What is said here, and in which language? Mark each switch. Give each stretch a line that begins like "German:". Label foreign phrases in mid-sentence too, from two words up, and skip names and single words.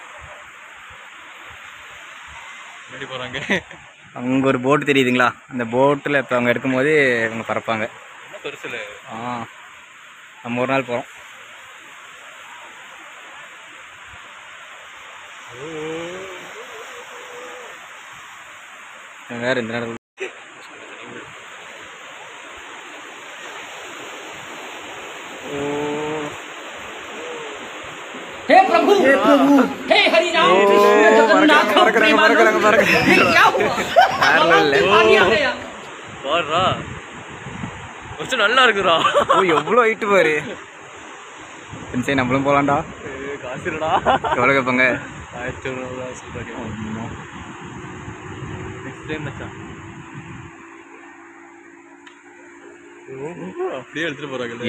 Tamil: அங்கே ஒரு போட்டு தெரியுதுங்களா? அந்த போட்டில் இப்போ அவங்க எடுக்கும்போது அவங்க பறப்பாங்க. நம்ம ஒரு நாள் போகிறோம். வேறு இந்த நேரத்தில்
Hindi: हे प्रभु हे हरि राम कृष्ण जगन्नाथ क्या हुआ
Tamil: நல்லா இருக்குடா. எவ்வளோ ஹைட்டு பாரு. சரி நம்மளும் போகலாம்டா. காசு இல்லடா. எவ்வளோ கேட்பாங்க? 1500
English: next time
Tamil: மச்சான். அப்படியே எடுத்துட்டு போறாங்க.